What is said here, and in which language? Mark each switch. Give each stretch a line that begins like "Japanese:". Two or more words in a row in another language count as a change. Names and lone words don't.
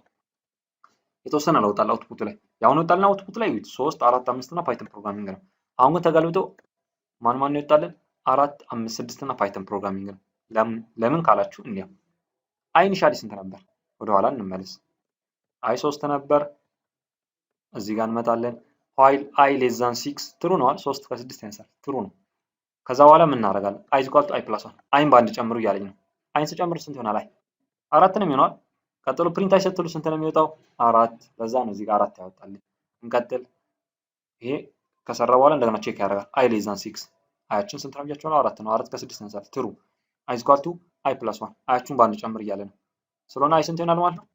Amharic: የተወሰነ ለውጥ አለ አውትፑት ላይ። ያሁን ወጣልና አውትፑት ላይ 3 4 5 እና
English: Python programming
Amharic: ነው። አሁን ግን ተገልብጦ ማን ነው ይወጣልን? 4 5 6 እና
English: Python programming
Amharic: ነው። ለምን ካላችሁ እንዲያ አይ ኢኒሻሊ ስንት ነበር? ወደ ኋላ እንመለስ። አይ 3 ነበር። እዚህ ጋር እንመጣለን።
English: while i less than 6
Amharic: ትሩ ነው አይደል? 3 ከ6 ያንሳል። ትሩ ነው። ከዛ በኋላ ምን እናደርጋለን?
English: i is equal to i plus 1
Amharic: አይን በአንድ ጨምሩ እያለኝ ነው። አይን ስጨምር ስንት ይሆናል? አይ 4 ነው የሚሆነው። ቀጥሎ ፕሪንት አይ ስትሉ ስንት ነው የሚወጣው? 4። ለዛ ነው እዚህ ጋር 4 ያወጣልኝ። እንቀጥል። ይሄ ከሰራ በኋላ እንደገና ቼክ ያደርጋል።
English: i less than 6
Amharic: አያችን ስንት ነው ብያችኋለሁ? 4 ነው። 4 ከ6 ያንሳል።
English: true i is equal to i plus 1
Amharic: አያችሁን በአንድ ጨምር እያለ ነው። ስለሆነ አይ ስንት ይሆናል ማለት ነው?